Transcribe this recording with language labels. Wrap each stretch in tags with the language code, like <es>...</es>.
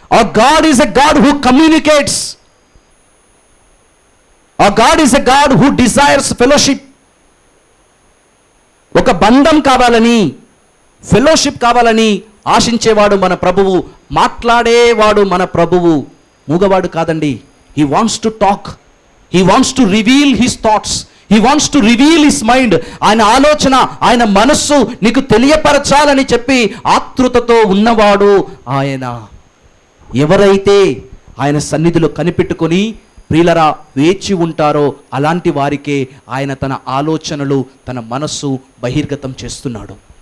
<en>Our God is a God who communicates. Our God is a God who desires fellowship.</en> <te>ఒక బంధం కావాలని, fellowship కావాలని ఆశించేవాడు మన ప్రభువు. మాట్లాడేవాడు మన ప్రభువు, మూగవాడు కాదండి.</te> <en>He wants to talk. He wants to reveal his thoughts. He wants to reveal his mind.</en> <te>ఆయన ఆలోచన, ఆయన మనస్సు నీకు తెలియపరచాలని చెప్పి ఆతృతతో ఉన్నవాడు ఆయన. ఎవరైతే ఆయన సన్నిధిలో కనిపెట్టుకొని ప్రియులరా వేచి ఉంటారో అలాంటి వారికే ఆయన తన ఆలోచనలు, తన మనస్సు బహిర్గతం చేస్తున్నాడు.</te>